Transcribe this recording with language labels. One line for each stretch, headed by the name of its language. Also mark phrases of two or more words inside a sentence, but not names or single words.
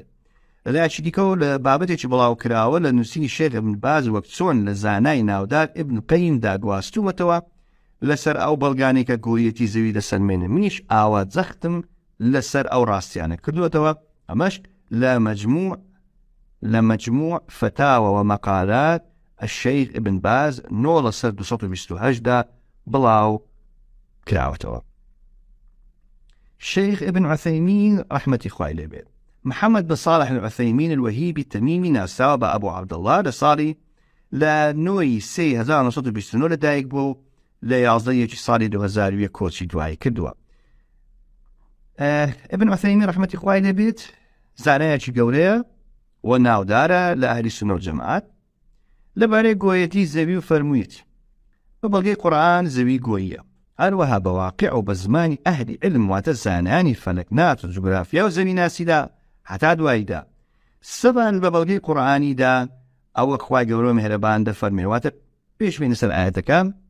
Central Kurdish: لەلایەکی دیکەەوە لە بابەتێکی بڵاو کراوە لە نووسینی شێخ ابن باز وەک چۆن لە زانای ناودار ابن قەییمدا گواستووەتەوە لەسەر ئەو بەڵگانەی کە گۆیەتی زەوی دەسەلمێنێ منیش ئاوا جەختم لەسەر ئەو ڕاستیانە کردووەتەوە ئەمەش لە مەجموع فتاوى ومقالات الشيخ ابن باز 9/228 دا بڵاو کراوەتەوە. شيخ ابن عثيمين رحمة خوای لێبێت محمد بن صالح العثيمين الوهيبي التميمي ناساوە بە ئەبوو عەبدەڵڵا لە ساڵی لە 1929 لەدایک بوو لە 11 ساڵی 2001 کۆچی دوایی کردووە. ابن عثيمين رحمة خوای لێبێت زانایەکی گەورەیە و ناودارە لە ئەهلی سونە و جەماعەت لەبارەی گۆیەتی زەوی و فەرموویەتی بە بەڵگەی قورئان زەوی گۆییە هەروەها بە واقع و بە زمانی ئەهلی علم واتە زانانی فەلەکنات و جوگرافیا و زەویناسیدا هەتا دواییدا سەبان بە بەڵگەی قورئانیدا ئەوە خوای گەورە مێهرەبان دەفەرمێ واتە پێشبینی سەر ئاەتەکان